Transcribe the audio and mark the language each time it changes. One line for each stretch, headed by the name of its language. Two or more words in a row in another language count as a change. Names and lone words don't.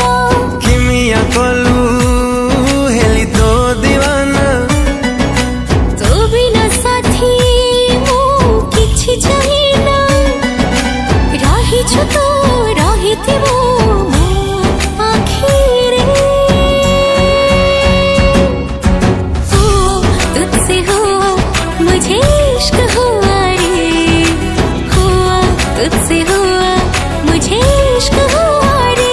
Odia: କିମିଆ କଲୁ ହେଲି ତୋ ଦିୱାନା, ତୋ ବିନା ସାଥୀ ମୁଁ କିଛି ଚାହେଁନା। ରହିଛୁ ତୁ ରହିଥିବୁ ମୋ ଆଖିରେ।
Hindi: तुझसे हुआ मुझे इश्क हुआ रे, हुआ तुझसे हुआ मुझे इश्क हुआ रे।